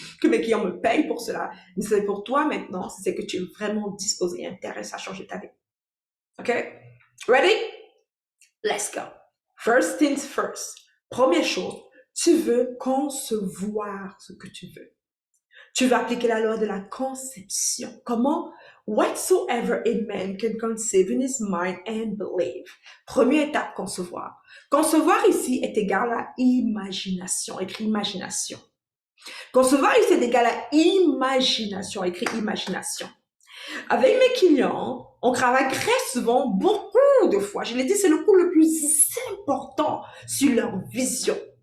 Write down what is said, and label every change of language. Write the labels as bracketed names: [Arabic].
[French] Que mes clients me payent pour cela. Mais c'est pour toi maintenant, c'est que tu es vraiment disposé et intéressé à changer ta vie. [English] OK? Ready? Let's go. First things first. [French] Première chose, tu veux concevoir ce que tu veux. Tu vas appliquer la loi de la conception. Comment? [English] Whatsoever a man can conceive in his mind and believe. [French] Première étape, concevoir. Concevoir ici est égal à imagination. Écrit imagination. Concevoir ici est égal à imagination. Écrit imagination. Avec mes clients, on travaille très souvent, beaucoup de fois. Je l'ai dit, c'est le coup le plus important sur leur vision.